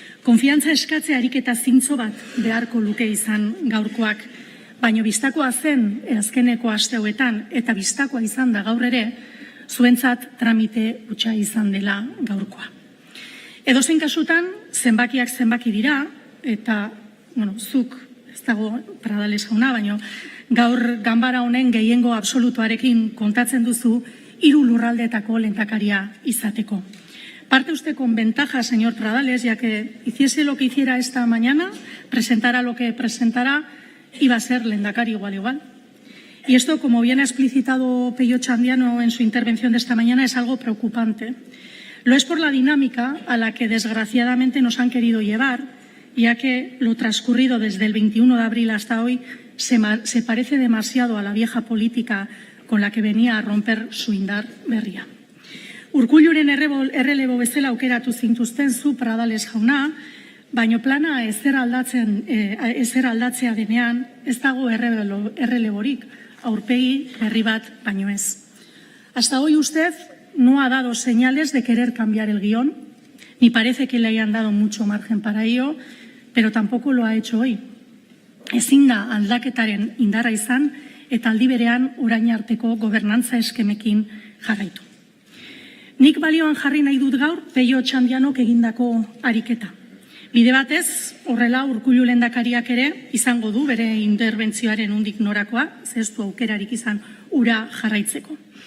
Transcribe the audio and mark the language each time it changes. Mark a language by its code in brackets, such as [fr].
[eu] Konfiantza eskatze ariketa zintzo bat beharko luke izan gaurkoak, baina bistakoa zen azkeneko aste hauetan eta bistakoa izan da gaur ere, zuentzat tramite hutsa izan dela gaurkoa. Edozein kasutan, zenbakiak zenbaki dira, eta, zuk, ez dago Pradales jauna, baina gaur ganbara honen gehiengo absolutuarekin kontatzen duzu 3 lurraldeetako lehendakaria izateko. [es] Parte usted con ventaja, señor Pradales, ya que hiciese lo que hiciera esta mañana, presentara lo que presentara, iba a ser lehendakari igual. Y esto, como bien ha explicitado Pello Chandiano en su intervención de esta mañana, es algo preocupante. Lo es por la dinámica a la que desgraciadamente nos han querido llevar, ya que lo transcurrido desde el 21 de abril hasta hoy se parece demasiado a la vieja política con la que venía a romper su indar berria. [eu] Urkulluren errelebo bezala aukeratu zintuzten zu Pradales jauna, baino plana ezer aldatzea denean ez dago erreleborik, aurpegi berri bat baino ez. [es] Hasta hoy usted no ha dado señales de querer cambiar el guión, ni parece que le hayan dado mucho margen para ello, pero tampoco lo ha hecho hoy. [eu] Ezin da aldaketaren indarra izan eta aldi berean orain arteko gobernantza eskemekin jarraitu. Nik balioan jarri nahi dut gaur Pello Chandianok egindako ariketa. Bide batez, horrela Urkullu lehendakariak ere izango du bere interbentzioaren undik norakoa, ez du aukerarik izan ura jarraitzeko.